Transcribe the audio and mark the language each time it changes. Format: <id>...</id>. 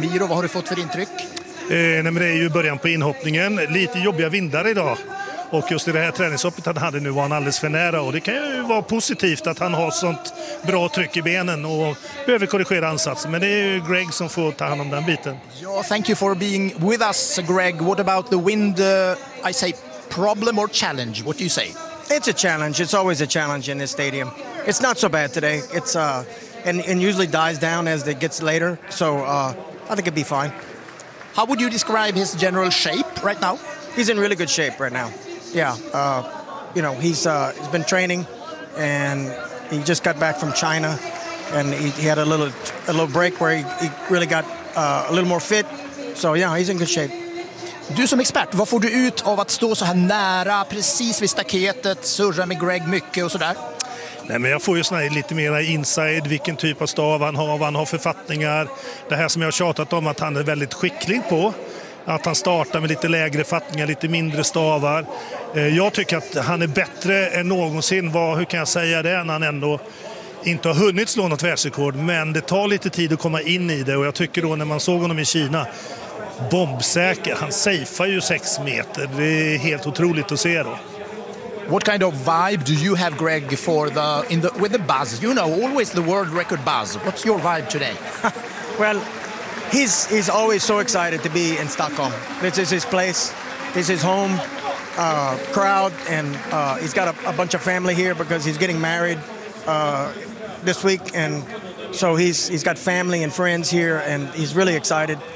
<sv>Miro, vad har du fått för intryck? Det är ju början på inhoppningen, lite jobbiga vindar idag. Och just i det här träningshoppet han hade nu var han alldeles för nära. Och det kan ju vara positivt att han har sånt bra tryck i benen och behöver korrigera ansatsen. Men det är ju Greg som får ta hand om den biten.</sv> <en>Ja, thank you for being with us, Greg. What about the wind, I say, problem or challenge? What do you say? It's a challenge. It's always a challenge in this stadium. It's not so bad today. It's and usually dies down as it gets later. So I think it'd be fine. How would you describe his general shape right now? He's in really good shape right now. Yeah, he's been training, and He just got back from China and he had a little break where he really got a little more fit. So yeah, he's in good shape.</en> <sv>Du som expert, vad får du ut av att stå så här nära, precis vid staketet, surra med Greg mycket och sådär? Nej, men jag får ju såna här lite mer inside, vilken typ av stav han har, vad han har för fattningar. Det här som jag har tjatat om att han är väldigt skicklig på. Att han startar med lite lägre fattningar, lite mindre stavar. Jag tycker att han är bättre än någonsin. Hur kan jag säga det? Han ändå inte har hunnit slå något världsrekord. Men det tar lite tid att komma in i det. Och jag tycker då när man såg honom i Kina, bombsäker. Han safear ju 6 meter. Det är helt otroligt att se då.</sv> <en>What kind of vibe do you have, Greg, for the in the with the buzz? You know, always the world record buzz. What's your vibe today? Well, he's always so excited to be in Stockholm. This is his place. This is his home crowd, and he's got a bunch of family here because he's getting married this week, and so he's got family and friends here, and he's really excited.</en>